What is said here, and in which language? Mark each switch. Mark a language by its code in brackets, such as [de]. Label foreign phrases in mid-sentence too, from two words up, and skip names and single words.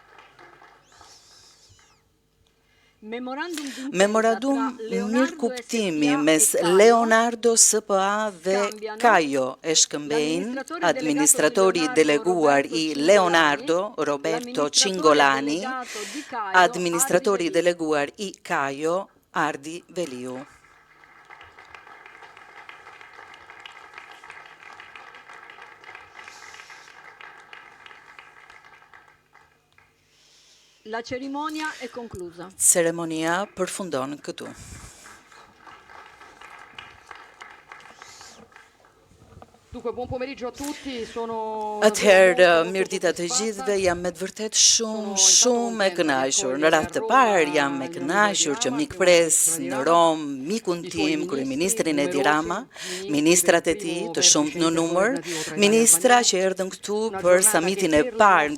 [sq] Memorandum mirëkuptimi mes Leonardo SPA dhe Kajo e shkëmbejnë administratori i deleguar i Leonardo Roberto Cingolani, administratori i deleguar i Kajo Ardi Veliu. [it] La cerimonia è conclusa. [sq] Ceremonia përfundon këtu. [it] Dunque, buon pomeriggio a tutti. [sq] Atëherë, mirëdita të gjithëve, jam me të vërtet shumë e kënaqur. Në radhë të parë jam e kënaqur që mikpres në Rom, mikun tim, kryeministrin Edi Rama, ministrat e tij të shumtë në numër, ministra që erdhën këtu për samitin e parë